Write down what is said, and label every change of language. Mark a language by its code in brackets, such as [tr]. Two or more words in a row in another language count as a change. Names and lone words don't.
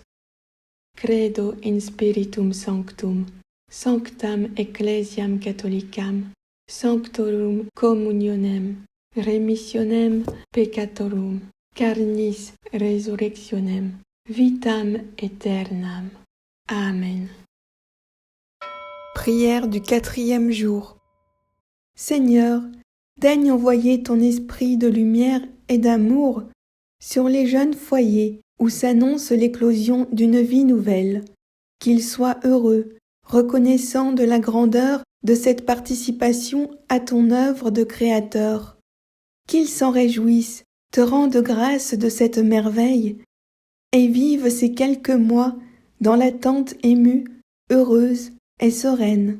[la] Credo in Spiritum Sanctum, sanctam Ecclesiam Catholicam, sanctorum communionem, remissionem peccatorum, carnis resurrectionem, vitam aeternam. [fr] Amen. Prière du 4e jour. Seigneur, daigne envoyer ton esprit de lumière et d'amour sur les jeunes foyers où s'annonce l'éclosion d'une vie nouvelle, qu'ils soient heureux, reconnaissants de la grandeur de cette participation à ton œuvre de Créateur, qu'ils s'en réjouissent, te rendent grâce de cette merveille, et vivent ces quelques mois dans l'attente émue, heureuse et sereine.